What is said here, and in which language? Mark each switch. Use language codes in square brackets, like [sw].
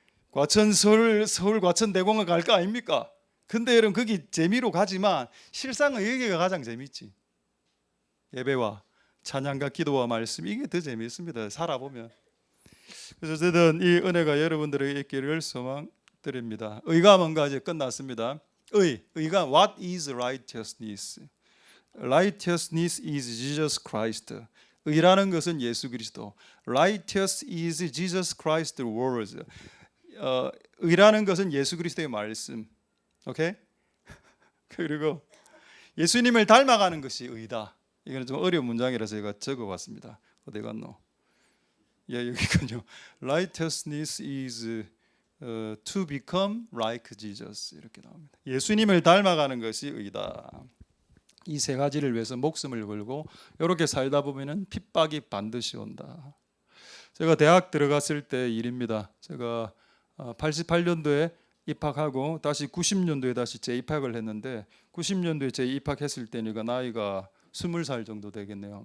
[ko] 과천 서울 과천대공원 갈 거 아닙니까? 근데 여러분 거기 재미로 가지만 실상은 여기가 가장 재밌지. 예배와 찬양과 기도와 말씀, 이게 더 재미있습니다. 살아보면. 그래서 저는 이 은혜가 여러분들에게 있기를 소망드립니다. 의가 뭔가 이제 끝났습니다. [en] 의가 what is righteousness? Righteousness is Jesus Christ. [ko] 의라는 것은 예수 그리스도. [en] Righteous is Jesus Christ's words. [ko] 의라는 것은 예수 그리스도의 말씀. 오케이? 그리고 예수님을 닮아가는 것이 의다. 이거는 좀 어려운 문장이라서 제가 적어봤습니다. 어디 갔노? 예, 여기군요. [en] Righteousness is to become like Jesus, [ko] 이렇게 나옵니다. 예수님을 닮아가는 것이 의다. 이 세 가지를 위해서 목숨을 걸고 이렇게 살다 보면은 핍박이 반드시 온다. 제가 대학 들어갔을 때 일입니다. 제가 88년도에 입학하고 다시 90년도에 다시 재입학을 했는데 90년도에 재입학했을 때니까 나이가 20살 정도 되겠네요.